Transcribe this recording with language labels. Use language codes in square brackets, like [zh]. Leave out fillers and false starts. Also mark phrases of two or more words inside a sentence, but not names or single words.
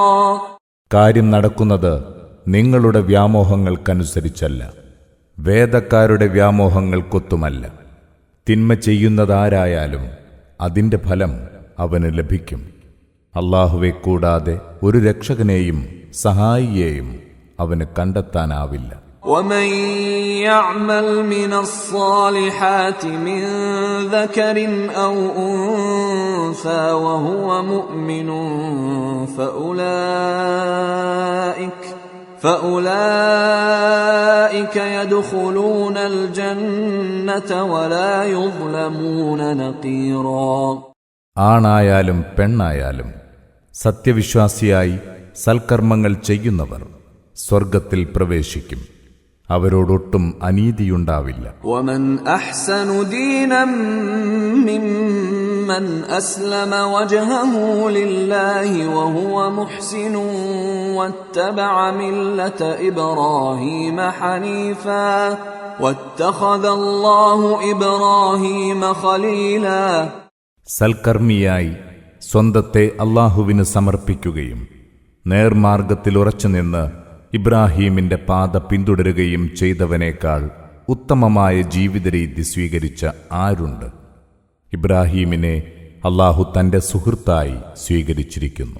[ml] കാര്യം നടക്കുന്നത് നിങ്ങളുടെ വ്യാമോഹങ്ങൾക്കനുസരിച്ചല്ല, വേദക്കാരുടെ വ്യാമോഹങ്ങൾക്കൊത്തുമല്ല. തിന്മ ചെയ്യുന്നതാരായാലും അതിന്റെ ഫലം അവന് ലഭിക്കും. അല്ലാഹുവെ കൂടാതെ ഒരു രക്ഷകനെയും സഹായിയെയും അവന് കണ്ടെത്താനാവില്ല. [ar] ومن يعمل من الصالحات من ذكر أو أنثى وهو مؤمن فأولئك يدخلون الجنة ولا يظلمون نقيرا. [ml] ആണായാലും പെണ്ണായാലും സത്യവിശ്വാസിയായി സൽക്കർമ്മങ്ങൾ ചെയ്യുന്നവർ സ്വർഗത്തിൽ പ്രവേശിക്കും. അവരോടൊട്ടും അനീതിയുണ്ടാവില്ല. [ar] ومن أحسن دينا ممن من أسلم وجهه لله وهو محسن واتبع ملة إبراهيم حنيفا واتخذ الله إبراهيم خليلا. [ml] സൽക്കർമ്മിയായി സ്വന്തത്തെ അല്ലാഹുവിന് സമർപ്പിക്കുകയും നേർമാർഗത്തിൽ ഉറച്ചുനിന്ന് ഇബ്രാഹീമിന്റെ പാത പിന്തുടരുകയും ചെയ്തവനേക്കാൾ ഉത്തമമായ ജീവിതരീതി സ്വീകരിച്ച ആരുണ്ട്? ഇബ്രാഹീമിനെ അല്ലാഹു തന്റെ സുഹൃത്തായി സ്വീകരിച്ചിരിക്കുന്നു.